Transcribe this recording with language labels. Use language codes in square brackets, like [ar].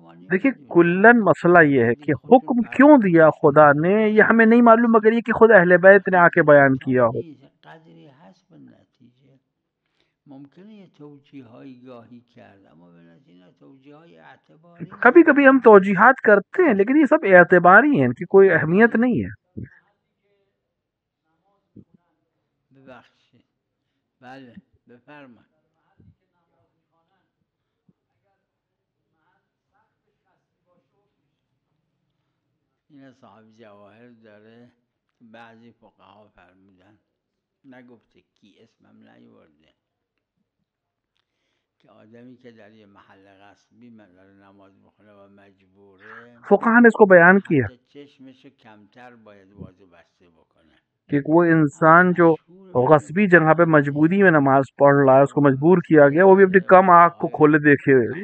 [ur] دیکھیے کلن مسئلہ یہ ہے کہ حکم کیوں دیا خدا نے یہ ہمیں نہیں معلوم، مگر یہ کہ خود اہل بیت نے آ کے بیان کیا ہو. [fa] قدری هست به نتیجه ممکنه یه توجیه‌هایی گاهی کرد، اما به نتیجه توجیه‌های اعتباری [ur] کبھی کبھی ہم توجیحات کرتے ہیں لیکن یہ سب اعتباری ہیں، ان کی کوئی اہمیت نہیں ہے. [fa] ببخشید. بله بفرمایید. این صاحب جواهر داره، بعضی فقها فرمودن، نگفته کی، اسمم نیورده، که آدمی که در یه محل غصبی داره نماز بخونه و مجبوره، [ur] فقہا نے اس کو بیان کیا [fa] حتی چشمشو کمتر باید باز و بسته بکنه. [ur] کہ وہ انسان جو غصبی جگہ پہ مجبوری میں نماز پڑھ رہا ہے، اس کو مجبور کیا گیا، وہ بھی اپنی کم آنکھ کو کھولے دیکھے.